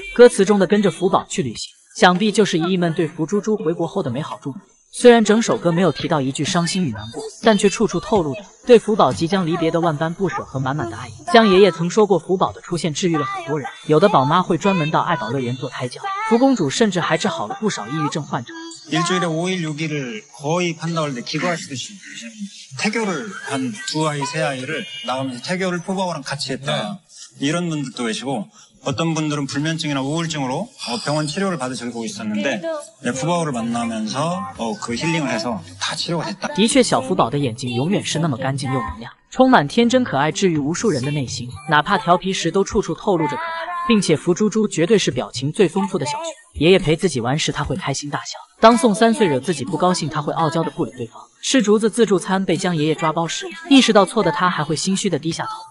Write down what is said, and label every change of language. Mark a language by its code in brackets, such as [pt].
[zh] 歌词中的跟着福宝去旅行，想必就是姨姨们对福猪猪回国后的美好祝福。虽然整首歌没有提到一句伤心与难过，但却处处透露着对福宝即将离别的万般不舍和满满的爱意。江爷爷曾说过，福宝的出现治愈了很多人，有的宝妈会专门到爱宝乐园做胎教，福公主甚至还治好了不少抑郁症患者。 [ko] 일주일에 5일, 6일을 거의 판다고 때 기도하시듯이 태교를 한 2아이, 3아이를 나오면서 태교를 푸바오랑 같이 했다. 이런 분들도 계시고 어떤 분들은 불면증이나 우울증으로 병원 치료를 받으시고 있었는데 푸바오를 만나면서 그 힐링을 해서 다 치료가 됐다. [zh] 的确，小福宝的眼睛永远是那么干净又明亮，充满天真可爱，治愈无数人的内心。哪怕调皮时，都处处透露着可爱，并且福猪猪绝对是表情最丰富的小熊。爷爷陪自己玩时，他会开心大笑；当宋3岁惹自己不高兴，他会傲娇的不理对方。吃竹子自助餐被江爷爷抓包时，意识到错的他还会心虚的低下头。